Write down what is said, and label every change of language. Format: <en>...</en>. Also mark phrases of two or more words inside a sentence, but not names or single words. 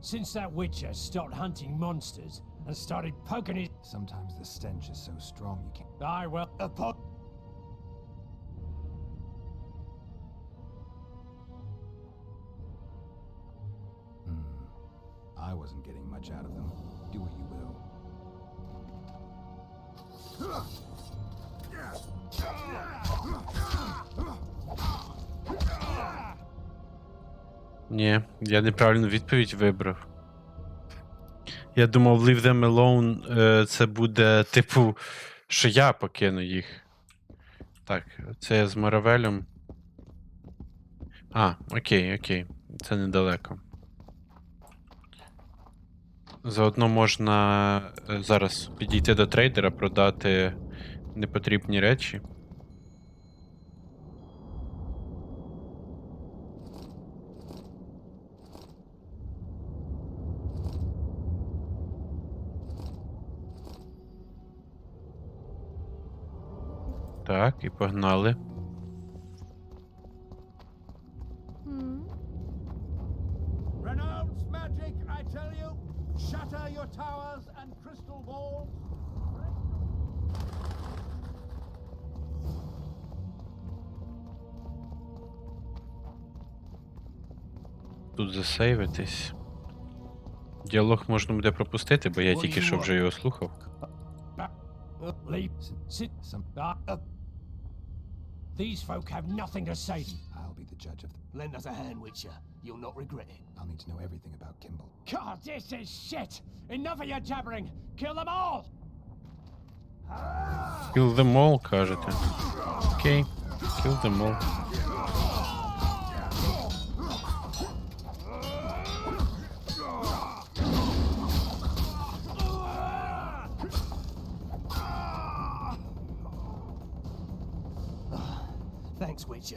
<en>Since that Witcher stopped hunting monsters and started poking his... Sometimes the stench is so strong you can't... Aye, well, I wasn't getting much out of them. Do what you will.</en> <uk>Ні, я неправильну відповідь вибрав. Я думав,</uk> <en>leave them alone</en> <uk>це буде, типу, що я покину їх. Так, це я з Маравелем. А, окей. Це недалеко. Заодно можна зараз підійти до трейдера, продати непотрібні речі. Так, і погнали.</uk> <en>Renounce magic, I tell you. Shatter your towers and crystal balls.</en> <uk>Тут засейвитись. Діалог можна буде пропустити, бо я тільки що вже його слухав.</uk> <en>These folk have nothing to say. I'll be the judge of... Lend us a hand, Witcher. You'll not regret it. I'll need to know everything about Kimball. God, this is shit! Enough of your jabbering! Kill them all! Kill them all,</en> <uk>кажете. Окей,</uk> <en>kill them all. Thanks, Witcher.</en>